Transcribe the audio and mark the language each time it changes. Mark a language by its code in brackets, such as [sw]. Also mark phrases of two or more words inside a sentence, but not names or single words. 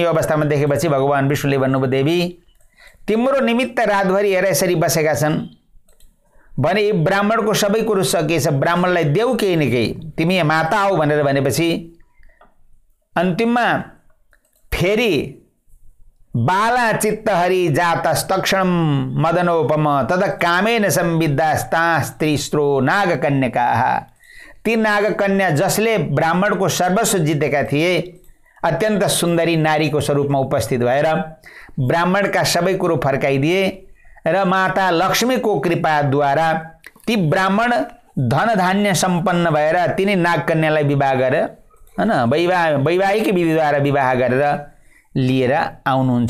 [ne] यो अवस्थामा देखेपछि भगवान विष्णुले भन्नुभयो, देवी तिम्रो निमित्त रातभरि हेर यसरी बसेका छन् भने ब्राह्मणको सबै कुरो सकिएछ, ब्राह्मणलाई देऊ केही न केही, तिमी माता हौ भनेर भनेपछि अन्तिममा फेरि [sa] बाला चित्तहरि जातस्तक्षण मदनोपम तद कामेन संविद्धास्ता स्त्रीस्त्रो नागकन्यकाः। [ne] ती नागकन्या जसले ब्राह्मणको सर्वस्व जितेका थिए, अत्यन्त सुन्दरी नारीको स्वरूपमा उपस्थित भएर ब्राह्मणका सबै कुरो फर्काइदिए र माता लक्ष्मीको कृपाद्वारा ती ब्राह्मण धन धान्य सम्पन्न भएर तिनी नागकन्यालाई विवाह गरेर हैन वैवाहिक विधिद्वारा विवाह गरेर लिएर आउनुहुन्छ।